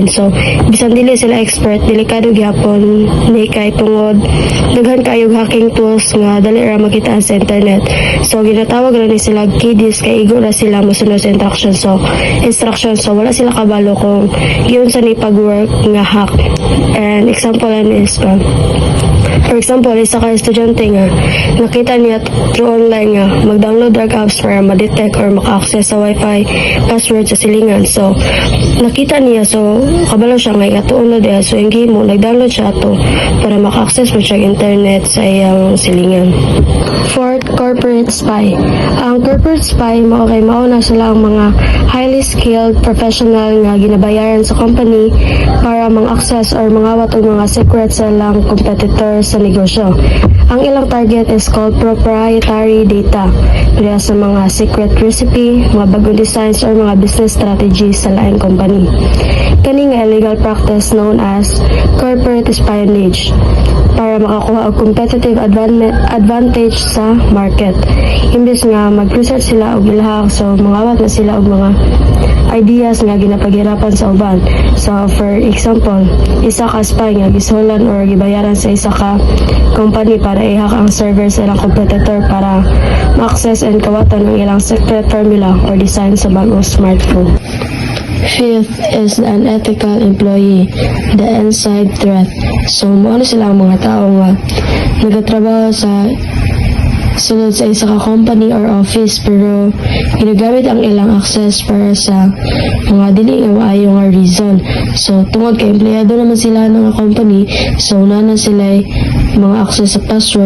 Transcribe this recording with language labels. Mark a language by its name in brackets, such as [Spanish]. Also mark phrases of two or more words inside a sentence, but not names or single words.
[Cebuano] So, bisan dili sila expert, delikado gyapon ni kay tungod daghan kayog [English] hacking tools [Cebuano] nga dali ra makita sa internet. So, ginatawag na ni sila kiddies kay igo na sila mosunod sa instructions. So, wala sila kabalo kung yun sa ni pag-work nga hack. [English] And example is For example, [Cebuano] isa ka estudyante nga nakita niya through online nga mag-download drug apps para ma-detect or maka-access sa [English] wifi password [Cebuano] sa silingan. So nakita niya, so kabalo siya nga atuon na diya. So yung mo nag-download siya ato para maka-access mo siya internet sa iyang silingan. [English] Fourth, corporate spy. [Cebuano] Ang [English] corporate spy [Cebuano] mauna sila ang mga [English] highly skilled professional [Cebuano] nga ginabayaran sa company para mang-access or mangawat og mga secrets sa ilang competitor sa negosyo. Ang ilang [English] target is called proprietary data. [Cebuano] Kaya sa mga [English] secret recipe, [Cebuano] mga bagong designs or mga [English] business strategies [Cebuano] sa laing company. Kani nga [English] illegal practice known as corporate espionage [Cebuano] para makakuha og [English] competitive advantage sa market. [Cebuano] Imbes nga mag-research sila og ilahak, so mangawat na sila og mga ideas nga ginapaghirapan sa uban. [English] So for example, [Cebuano] isa ka spy nga gisulan or gibayaran sa isa ka company para i-hack ang server sa ilang competitor para ma-access and kawatan ang ilang [English] secret formula [Cebuano] or design sa bagong smartphone. [English] Fifth is the unethical employee, the inside threat. So, [Cebuano] ano sila ang mga tao nga nagatrabaho sa sulod sa isa ka company or office pero ginagamit ang ilang access para sa mga dili nga maayo nga reason. So, tungod kay empleyado naman sila ng company, so na sila mga access sa password.